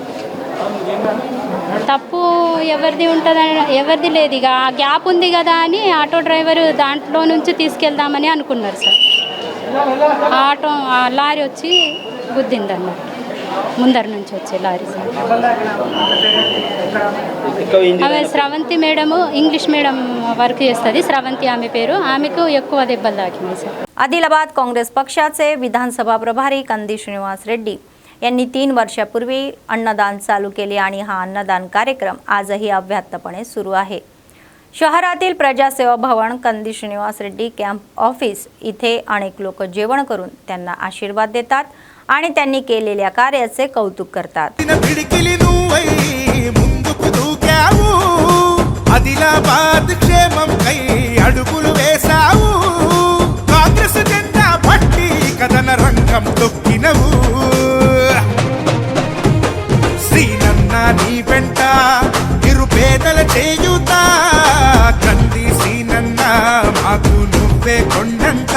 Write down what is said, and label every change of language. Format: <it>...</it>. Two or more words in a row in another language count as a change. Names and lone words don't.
<te>తప్పు ఎవరిది ఉంటుందని ఎవరిది లేదు, ఇక ఆ గ్యాప్ ఉంది కదా అని ఆటో డ్రైవర్ దాంట్లో నుంచి తీసుకెళ్దామని అనుకున్నారు సార్. ఆ లారీ వచ్చి గుద్దింది అన్నట్టు, ముందర నుంచి వచ్చే లారీ సార్. ఆమె స్రవంతి మేడము,</te> <en>English madam</en> <te>వర్క్ చేస్తుంది, స్రవంతి आम्ही పేరు, ఆమెకు ఎక్కువ దెబ్బలు తాకినాయి సార్.</te> <mr>आदिलाबाद काँग्रेस पक्षाचे विधानसभा प्रभारी कंदी श्रीनिवास रेड्डी यांनी 3 वर्षापूर्वी अन्नदान चालू केले आणि हा अन्नदान कार्यक्रम आजही अव्याहतपणे सुरू आहे. शहरातील प्रजासेवा भवन कंदी श्रीनिवास रेड्डी</mr> <en>camp office</en> <mr>इथे अनेक लोक जेवण करून त्यांना आशीर्वाद देतात आणि त्यांनी केलेल्या कार्याचे कौतुक करतात.</mr> <te>ఆదిలాబాద్ క్షేమం కై అడుగులు వేసావు, కాంగ్రెస్ జెండా పట్టి కథన రంగం తొక్కినవు. శ్రీనన్న నీ వెంట నిరుపేదల చేయుతా, కంది శ్రీనన్న మాకు నువ్వే కొండంత.</te>